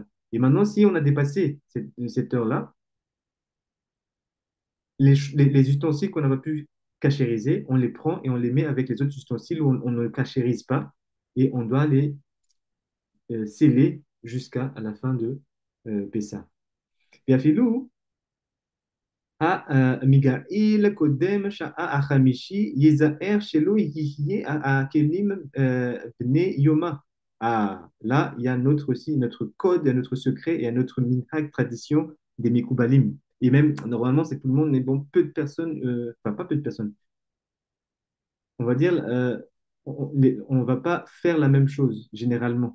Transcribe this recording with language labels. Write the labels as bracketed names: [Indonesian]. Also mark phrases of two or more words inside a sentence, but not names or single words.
[French] Et maintenant, si on a dépassé cette heure-là, les ustensiles qu'on n'a pas pu cachériser, on les prend et on les met avec les autres ustensiles où on ne cachérise pas et on doit les sceller jusqu'à la fin de Pessah. [Hebrew] ואפילו המגעיל קודם שעה החמישי ייזהר שלא יהיה הכלים בני יומה. [French] Ah, là, il y a notre aussi, notre code, notre secret et notre minhag tradition des Mekoubalim. Et même, normalement, c'est tout le monde, mais bon, peu de personnes, enfin, pas peu de personnes, on va dire, on va pas faire la même chose, généralement.